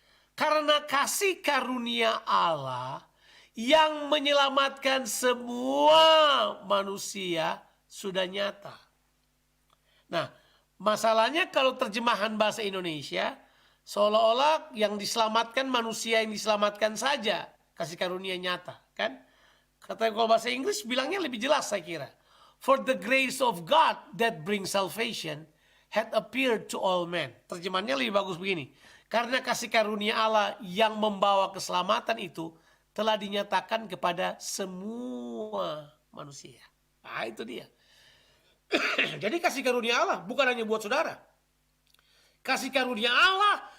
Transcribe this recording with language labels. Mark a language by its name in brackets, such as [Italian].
[Indonesian] Karena kasih karunia Allah yang menyelamatkan semua manusia sudah nyata. Nah, masalahnya kalau terjemahan bahasa Indonesia, seolah-olah yang diselamatkan manusia yang diselamatkan saja. Kasih karunia nyata, kan? Kata kalau bahasa Inggris bilangnya lebih jelas saya kira. [English] For the grace of God that brings salvation had appeared to all men. [Indonesian] Terjemahannya lebih bagus begini. Karena kasih karunia Allah yang membawa keselamatan itu telah dinyatakan kepada semua manusia. Nah, itu dia. Jadi kasih karunia Allah bukan hanya buat saudara. Kasih karunia Allah